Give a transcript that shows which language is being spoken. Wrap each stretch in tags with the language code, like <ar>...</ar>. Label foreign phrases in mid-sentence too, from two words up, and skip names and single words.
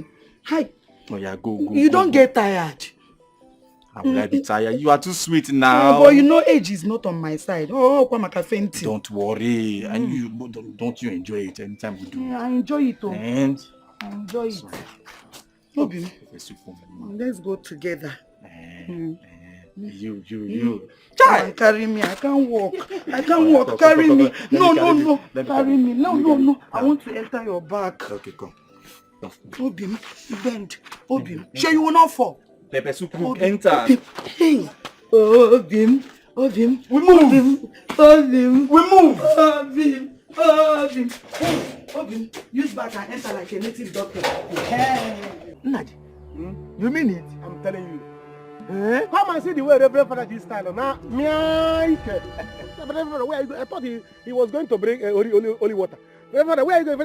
<en>Hi. Oh yeah, go. You don't get tired. How will I be tired? You are too sweet now. But you know age is not on my side. Don't worry. And you don't you enjoy it anytime we do? Yeah, I enjoy it. And I enjoy it. Obi, let's go together. You. Child, carry me. I can't walk. Carry me. No. Carry me. No. I want to enter your back. Okay, come. Obi, bend. Obi, sure you will not fall. Pepper soup, enter. Hey. Obi. We move. Obi, use back and enter like a native doctor. Hey. Nadi, you mean it? I'm telling you. Come and see the way Reverend Father this style. Now, Reverend Father, where are you going? I thought he was going to bring holy water. Reverend Father, where are you going?</en>